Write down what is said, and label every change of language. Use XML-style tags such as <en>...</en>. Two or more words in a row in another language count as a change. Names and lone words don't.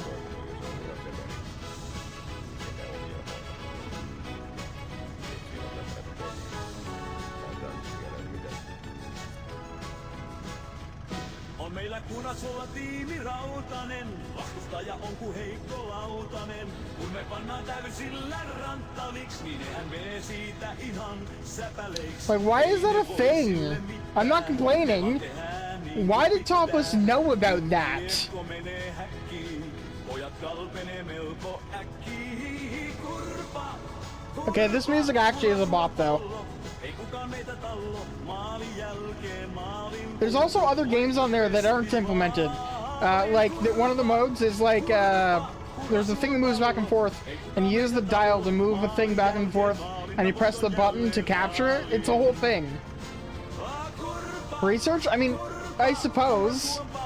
<fi>On meillä Kurasuolla tiimi rautanen, vastustaja on ku heikko lautanen. Kun me pannaan täysillä ranttaliks, niin eihän menee siitä ihan säpäleiksi.</fi> <en>Like, why is that a thing? I'm not complaining. Why did Topless know about that?</en> <fi>Menee häkkiin, pojat kalpenee melko äkkiin. Kurva,</fi> <en>Okay, this music actually is a bop, though.</en> <fi>ei kukaan meitä tallo, maalin jälkeen maalin.</fi> <en>There's also other games on there that aren't implemented. One of the modes is like, there's a thing that moves back and forth, and you use the dial to move a thing back and forth, and you press the button to capture it. It's a whole thing. Research? I mean, I suppose.</en>